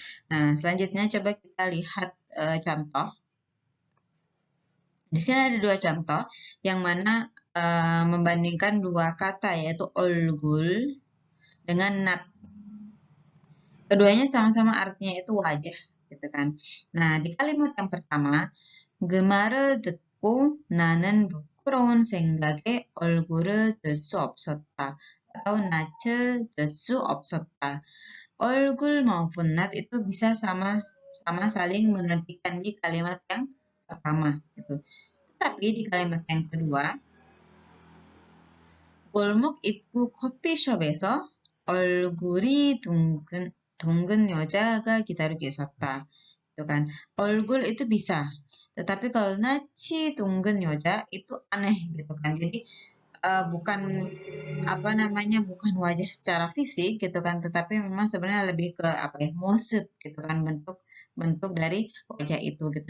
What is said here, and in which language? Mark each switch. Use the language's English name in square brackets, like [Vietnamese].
[Indonesian] Nah, selanjutnya coba kita lihat contoh. Di sini ada dua contoh yang mana membandingkan dua kata yaitu olgul dengan nat. Keduanya sama-sama artinya itu wajah gitu kan. Nah, di kalimat yang pertama, [Korean] 그 말을 듣고 나는 부끄러운 생각에 얼굴을 들 수 없었다. atau 낯을 들 수 없었다. [Indonesian] 얼굴 maupun nat itu bisa sama saling menggantikan di kalimat yang pertama gitu. Tapi di kalimat yang kedua, [Korean] 골목 입구 커피숍에서 얼굴이 둥근 여자가 기다리고 있었다. [Indonesian] Itu kan. 얼굴 itu bisa. Tetapi kalau naci [Korean] 둥근 여자 [Indonesian] itu aneh gitu kan. Jadi bukan apa namanya bukan wajah secara fisik gitu kan, tetapi memang sebenarnya lebih ke apa ya mood gitu kan bentuk bentuk dari wajah itu gitu.